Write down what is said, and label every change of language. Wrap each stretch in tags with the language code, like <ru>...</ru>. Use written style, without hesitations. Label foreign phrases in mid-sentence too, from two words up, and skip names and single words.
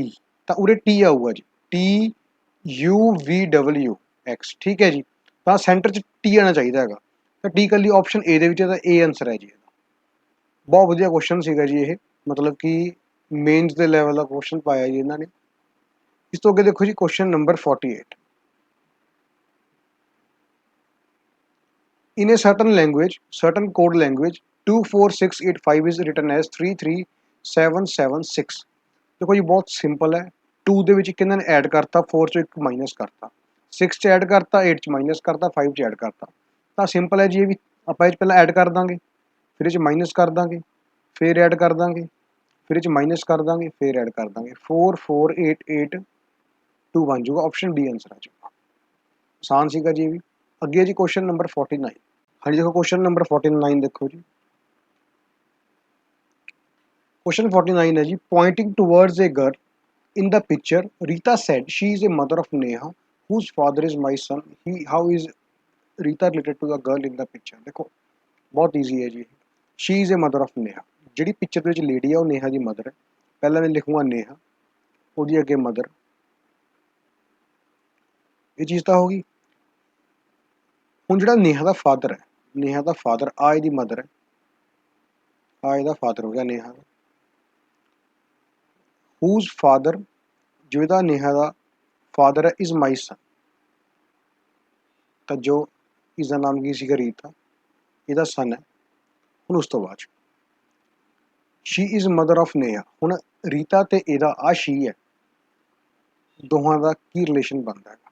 <pa>ਤਾਂ ਉਰੇ T ਆਊਗਾ ਜੀ, TUVWX, ਠੀਕ ਹੈ ਜੀ। ਤਾਂ ਸੈਂਟਰ 'ਚ T ਆਉਣਾ ਚਾਹੀਦਾ ਹੈਗਾ। ਤਾਂ T ਇਕੱਲੀ ਆਪਸ਼ਨ A ਦੇ ਵਿੱਚ ਹੈ, ਤਾਂ A ਆਂਸਰ ਹੈ ਜੀ ਇਹਦਾ। ਬਹੁਤ ਵਧੀਆ ਕੁਐਸਚਨ ਸੀਗਾ ਜੀ ਇਹ, ਮਤਲਬ ਕਿ ਮੇਨਸ ਦੇ ਲੈਵਲ ਦਾ ਕੁਐਸਚਨ ਪਾਇਆ ਜੀ ਇਹਨਾਂ ਨੇ। ਇਸ ਤੋਂ ਅੱਗੇ ਦੇਖੋ ਜੀ</pa> <en>question number 48. In a certain language, certain code language, 24685 is written as 33776।</en> <hi>देखो जी बहुत सिंपल है।</hi> <pa>2 ਦੇ ਵਿੱਚ ਇੱਕ ਇਹਨਾਂ ਨੇ ਐਡ ਕਰਤਾ, 4 ਚੋਂ ਇੱਕ ਮਾਈਨਸ ਕਰਤਾ, 6 ਚ ਐਡ ਕਰਤਾ, 8 ਚ ਮਾਈਨਸ ਕਰਤਾ, 5 ਚ ਐਡ ਕਰਤਾ। ਤਾਂ ਸਿੰਪਲ ਹੈ ਜੀ ਇਹ ਵੀ। ਆਪਾਂ ਇਹ 'ਚ ਪਹਿਲਾਂ ਐਡ ਕਰ ਦਾਂਗੇ, ਫਿਰ ਇਹ 'ਚ ਮਾਈਨਸ ਕਰ ਦਾਂਗੇ, ਫਿਰ ਐਡ ਕਰ ਦਾਂਗੇ, ਫਿਰ ਇਹ 'ਚ ਮਾਈਨਸ ਕਰ ਦਾਂਗੇ, ਫਿਰ ਐਡ ਕਰ ਦਾਂਗੇ। 4 4 8 8 2 ਬਣ ਜਾਊਗਾ।</pa> <en>option D answer</en> <pa>ਆ ਜਾਊਗਾ। ਆਸਾਨ ਸੀਗਾ ਜੀ ਇਹ ਵੀ। ਅੱਗੇ ਜੀ</pa> <en>question number 49.</en> <pa>ਹਾਂਜੀ ਦੇਖੋ</pa> <en>question number 49</en> <pa>ਦੇਖੋ ਜੀ।</pa> <hi>क्वेश्चन 49 है जी,</hi> <en>pointing towards a girl in the picture, Rita said she is a mother of Neha, whose father is my son. How is Rita related to the girl in the picture?</en> <hi>देखो बहुत ईजी है जी।</hi> <en>she is a mother of Neha,</en> <pa>ਜਿਹੜੀ ਪਿਕਚਰ ਦੇ ਵਿੱਚ ਲੇਡੀ ਆ ਉਹ ਨੇਹਾ ਦੀ ਮਦਰ ਹੈ। ਪਹਿਲਾਂ ਮੈਂ ਲਿਖੂੰਗਾ ਨੇਹਾ, ਉਹਦੀ ਅੱਗੇ ਮਦਰ। ਇਹ ਚੀਜ਼ ਤਾਂ ਹੋ ਗਈ। ਹੁਣ ਜਿਹੜਾ ਨੇਹਾ ਦਾ ਫਾਦਰ ਹੈ, ਨੇਹਾ ਦਾ ਫਾਦਰ ਆ ਇਹਦੀ ਮਦਰ ਹੈ, ਆ ਇਹਦਾ ਫਾਦਰ ਹੋ ਗਿਆ ਨੇਹਾ ਦਾ।</pa> <en>whose father,</en> <pa>ਜਿਹਦਾ ਨੇਹਾ ਦਾ ਫਾਦਰ ਹੈ,</pa> <en>is my son.</en> <pa>ਤਾਂ ਜੋ ਇਸਦਾ ਨਾਮ ਕੀ ਸੀਗਾ ਰੀਤਾ, ਇਹਦਾ ਸਨ ਹੈ। ਹੁਣ ਉਸ ਤੋਂ ਬਾਅਦ</pa> <en>she is mother of Neha.</en> <pa>ਹੁਣ ਰੀਤਾ ਤੇ ਇਹਦਾ ਆ ਸ਼ੀ ਹੈ, ਦੋਹਾਂ ਦਾ ਕੀ ਰਿਲੇਸ਼ਨ ਬਣਦਾ ਹੈਗਾ।</pa>